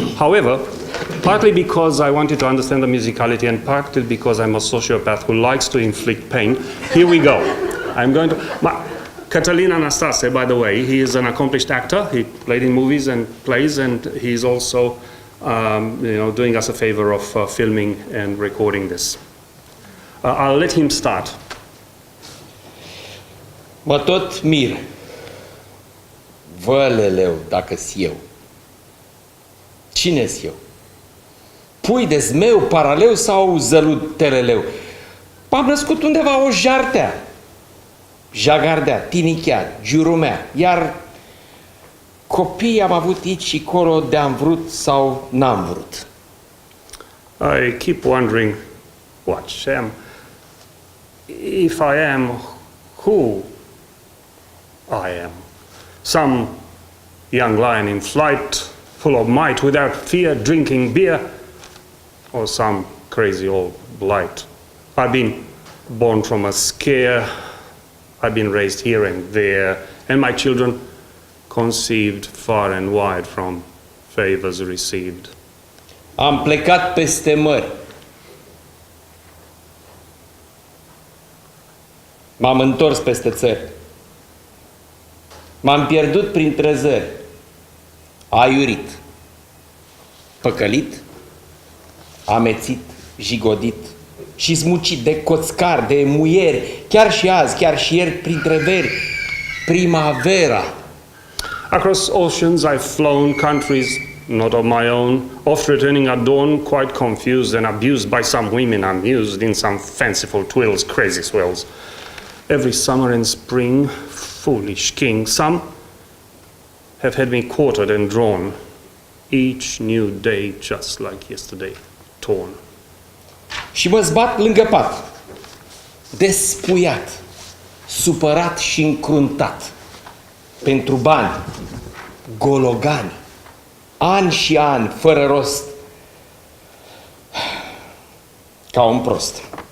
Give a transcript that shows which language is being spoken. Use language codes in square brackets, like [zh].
[en] However, partly because I wanted to understand the musicality and partly because I'm a sociopath who likes to inflict pain, here we go. I'm going to... Catalin Anastase, by the way, he is an accomplished actor. He played in movies and plays, and he's also doing us a favor of filming and recording this. I'll let him start. [ro] Mă tot mir, văleleu dacă-s eu. Cine-s eu? Pui de zmeu, paraleu sau zălut teleleu? M-am născut undeva o jartea, jagardea, tinichea, giurumea, iar copii am avut aici și colo de-am vrut sau n-am vrut. [en] I keep wondering what sham, if I am who I am. Some young lion in flight, full of might, without fear, drinking beer, or some crazy old blight. I've been born from a scare, I've been raised here and there, and my children conceived far and wide from favors received. [ro] Am plecat peste mări. M-am întors peste țări. M-am pierdut printre zări. Aiurit. păcălit, amețit, jigodit și smucit de coțcar, de muieri, chiar și azi, chiar și ieri, printre veri, primavera. [en] Across oceans I've flown, countries not of my own, oft returning at dawn, quite confused and abused by some women amused in some fanciful twills, crazy swells. Every summer and spring, foolish king, some have had me quartered and drawn, each new day just like yesterday, torn. [ro] Și mă zbat lângă pat, despuiat, supărat și încruntat, pentru bani, gologani, ani și ani, fără rost, ca un prost.